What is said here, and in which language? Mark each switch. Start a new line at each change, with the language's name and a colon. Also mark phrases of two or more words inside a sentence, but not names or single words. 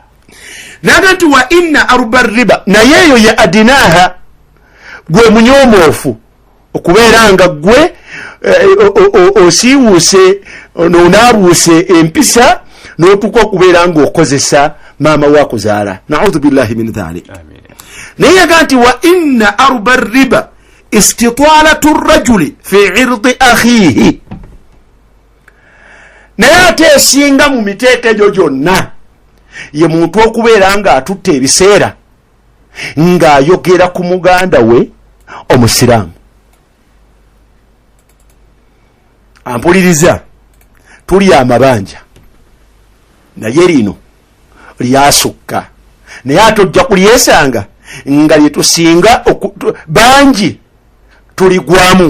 Ganda: Naga nti
Arabic: وإن أربى الربا,
Ganda: naye eyo
Arabic: يا أدناها,
Ganda: gwe munyomoofu okubeera nga gwe osiiwuuse n'onaabuuse empisa n'otuuka okubeera ng'okozesa maama waakuzaala.
Arabic: نعوذ بالله من ذلك.
Ganda: Amin. Naye yaga nti
Arabic: وإن أربى الربا استطالة الرجل في عرض أخيه,
Ganda: naye ate esinga mu miteeko egyo gyonna ye muntu okubeera nga atutte ebiseera ng'ayogera ku muganda we omusiraamu. Ampuliriza, tuli amabanja naye lino lyasukka, naye ate ojja kulyesanga nga lyetusinga bangi tuligwamu.